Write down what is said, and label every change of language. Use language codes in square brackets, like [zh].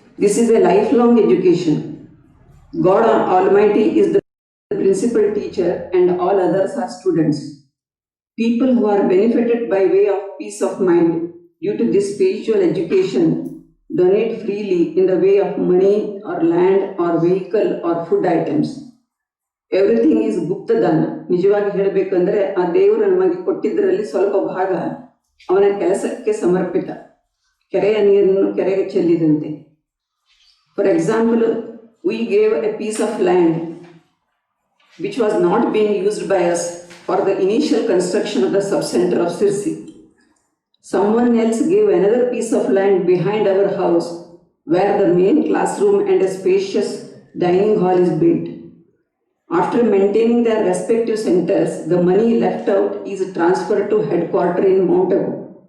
[en] This is a lifelong education. God Almighty is the principal teacher and all others are students. People who are benefited by way of peace of mind due to this spiritual education donate freely in the way of money or land or vehicle or food items. Everything is ಗುಪ್ತದಾನ. [kn] ನಿಜವಾಗಿ ಹೇಳಬೇಕಂದ್ರೆ ಆ ದೇವರು ನಮಗೆ ಕೊಟ್ಟಿದ್ದರಲ್ಲಿ ಸ್ವಲ್ಪ ಭಾಗ ಅವನ ಕೆಲಸಕ್ಕೆ ಸಮರ್ಪಿತ. ಕೆರೆಯ ನೀರನ್ನು ಕೆರೆಗೆ ಚೆಲ್ಲಿದಂತೆ. [en] For example, we gave a piece of land which was not being used by us for the initial construction of the sub centre of Sirsi. Someone else gave another piece of land behind our house where the main classroom and a spacious dining hall is built. After maintaining their respective centers, the money left out is transferred to headquarters in Mount Abu.